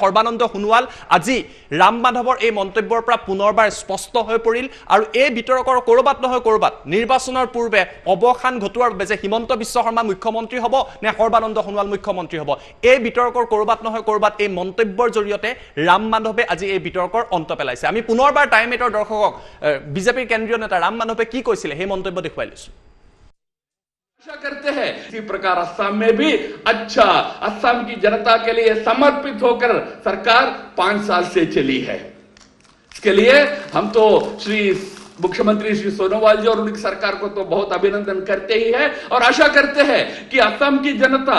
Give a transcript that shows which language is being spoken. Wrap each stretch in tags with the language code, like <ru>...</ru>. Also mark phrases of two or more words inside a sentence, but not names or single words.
<as>সৰ্বানন্দ সোণোৱাল আজি ৰাম মাধৱৰ এই মন্তব্যৰ পৰা পুনৰবাৰ স্পষ্ট হৈ পৰিল আৰু এই বিতৰ্কৰ কৰবাত নহয় কৰবাত নিৰ্বাচনৰ পূৰ্বে অৱসান ঘটোৱাৰ বাবে যে হিমন্ত বিশ্ব শৰ্মা মুখ্যমন্ত্ৰী হ'ব নে সৰ্বানন্দ সোণোৱাল মুখ্যমন্ত্ৰী হ'ব এই বিতৰ্কৰ কৰবাত নহয় কৰবাত এই মন্তব্যৰ জৰিয়তে ৰাম মাধৱে আজি এই বিতৰ্কৰ অন্ত পেলাইছে আমি পুনৰবাৰ টাইম এটৰ দৰ্শকক বিজেপিৰ কেন্দ্ৰীয় নেতা ৰাম মাধৱে কি কৈছিলে সেই মন্তব্য দেখুৱাই লৈছো</as> <hi>आशा करते हैं इसी प्रकार असम में भी अच्छा असम की जनता के लिए समर्पित होकर सरकार 5 साल से चली है इसके लिए हम तो श्री मुख्यमंत्री श्री सोनोवाल जी और उनकी सरकार को तो बहुत अभिनंदन करते ही है और आशा करते हैं कि असम की जनता</hi>